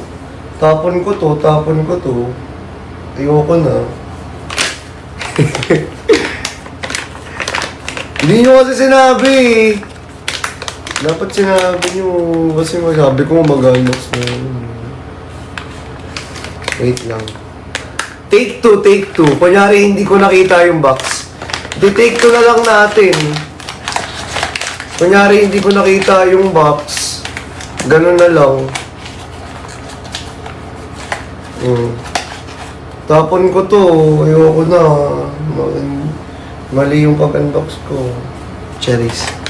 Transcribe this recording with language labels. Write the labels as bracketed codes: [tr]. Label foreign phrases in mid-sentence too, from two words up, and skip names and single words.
[tl] Tapon ko to. Ayoko na. Hindi nyo kasi sinabi. Dapat sinabi nyo, kasi masabi ko mag-unbox na. Wait lang. [en] Take two. [tl] Kunyari, hindi ko nakita yung box. [en] Take two [tl] na lang natin. Kunyari, hindi ko nakita yung box. Ganun na lang. Tapon ko to. Ayoko na. Mali yung pag-unbox ko. Cherries.